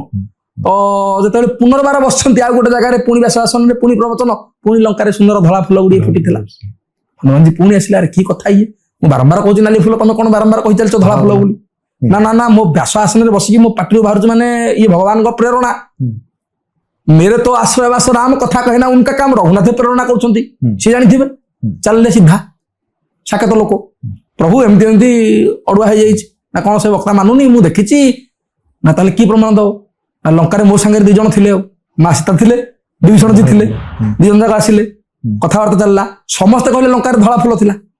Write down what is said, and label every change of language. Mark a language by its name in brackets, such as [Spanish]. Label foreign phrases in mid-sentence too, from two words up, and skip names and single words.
[Odia] ତ ଯେତେବେଳେ ପୁନର୍ବାର ବସିଛନ୍ତି ଆଉ ଗୋଟେ ଜାଗାରେ, ପୁଣି ବ୍ୟାସ ଆସନରେ ପୁଣି ପ୍ରବଚନ, ପୁଣି ଲଙ୍କାରେ ସୁନ୍ଦର ଧଳା ଫୁଲ ଗୁଡିଏ ଫୁଟିଥିଲା। ହନୁମାନଜୀ ପୁଣି ଆସିଲେ, ଆରେ କି କଥା ଇଏ, ମୁଁ ବାରମ୍ବାର କହୁଛି ନାଲି ଫୁଲ, ତମେ କଣ ବାରମ୍ବାର କହି ଚାଲିଛ ଧଳା ଫୁଲ ବୋଲି? ନା ନା ନା, ମୋ ବ୍ୟାସ ଆସନରେ ବସିକି ମୋ ପାଟିରୁ ବାହାରୁଛି ମାନେ ଇଏ ଭଗବାନଙ୍କ ପ୍ରେରଣା। [Hindi] मेरे तो आश्रयवास राम कथा कहना उनका काम, रघुनाथ प्रेरणा [Odia] କରୁଛନ୍ତି, ସେ ଜାଣିଥିବେ। ଚାଲିଲେ ସିଧା ସାକେତ ଲୋକ, ପ୍ରଭୁ ଏମିତି ଏମିତି ଅଡୁଆ ହେଇଯାଇଛି ନା କଣ ସେ ବକ୍ତା ମାନୁନି, ମୁଁ ଦେଖିଛି ନା, ତାହେଲେ କି ପ୍ରମାଣ ଦବ? ନା ଲଙ୍କାରେ ମୋ ସାଙ୍ଗରେ 2 ଜଣ ଥିଲେ, ମା ସୀତା ଥିଲେ, ବିଭୀଷଣଜୀ ଥିଲେ, 2 ଜଣ ଯାକ ଆସିଲେ, କଥାବାର୍ତ୍ତା ଚାଲିଲା, ସମସ୍ତେ କହିଲେ ଲଙ୍କାରେ ଧଳା ଫୁଲ ଥିଲା।